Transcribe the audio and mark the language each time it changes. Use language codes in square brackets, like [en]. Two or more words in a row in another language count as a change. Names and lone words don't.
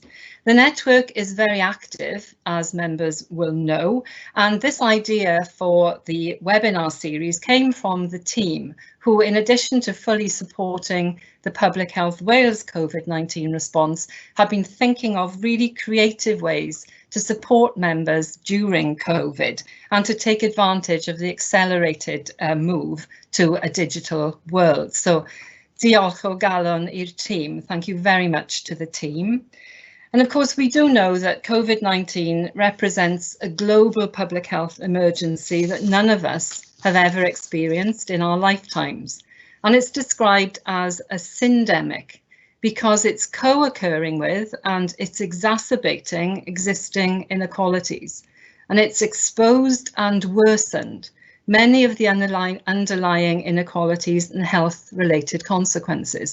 [en] The network is very active, as members will know, and this idea for the webinar series came from the team, who, in addition to fully supporting the Public Health Wales COVID-19 response, have been thinking of really creative ways to support members during COVID and to take advantage of the accelerated move to a digital world. So, [cy] diolch o galon i'r team. [en] Thank you very much to the team. And of course, we do know that COVID-19 represents a global public health emergency that none of us have ever experienced in our lifetimes. And it's described as a syndemic, because it's co-occurring with and it's exacerbating existing inequalities, and it's exposed and worsened many of the underlying inequalities and health-related consequences.